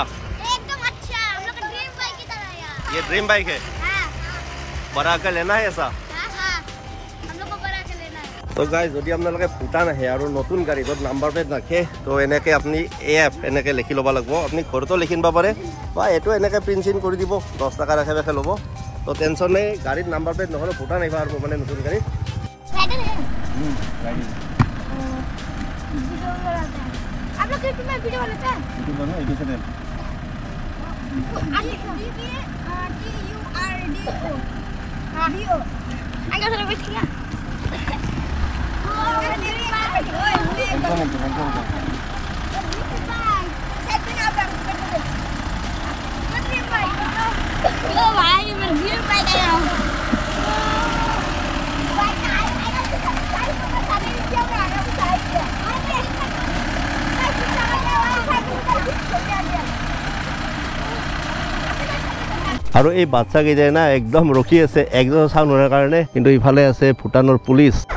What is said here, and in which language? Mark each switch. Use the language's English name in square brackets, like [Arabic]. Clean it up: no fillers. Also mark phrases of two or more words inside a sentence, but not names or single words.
[Hindi] एकदम अच्छा हम लोग का ड्रीम बाइक की तरह यार ये ड्रीम बाइक है बड़ा कर लेना है ऐसा हम लोग को बड़ा कर लेना है [Assamese] तो गाइस যদি আপোনালোকে ভূটান আহে আৰু নতুন গাড়ী য'ত নাম্বাৰ প্লেট নাখে তো এনেকৈ আপুনি এপ এনেকৈ লিখি ল'ব লাগিব আপুনি ঘৰতো লিখি নিব পাৰে বা এইটো এনেকৈ প্ৰিণ্ট চিন কৰি দিব 10 টকাৰ আশে-পাশে ল'ব তো টেনশ্যন নাই গাড়ীত নাম্বাৰ প্লেট নহ'লে ভূটান আহিব আৰু মানে নতুন গাড়ী [Hindi] आप लोग यूट्यूब में वीडियो बनाते हैं यूट्यूब में एक चैनल वीडियो अंकल सर बैठिया ओ भाई मैं वीडियो पे गया हूं [Assamese] আৰু এই বাচ্চাকেইটাই না একদম ৰখি আছে একজন চাউণ্ড হোৱাৰ কাৰণে কিন্তু ইফালে আছে ভূটানৰ পুলিচ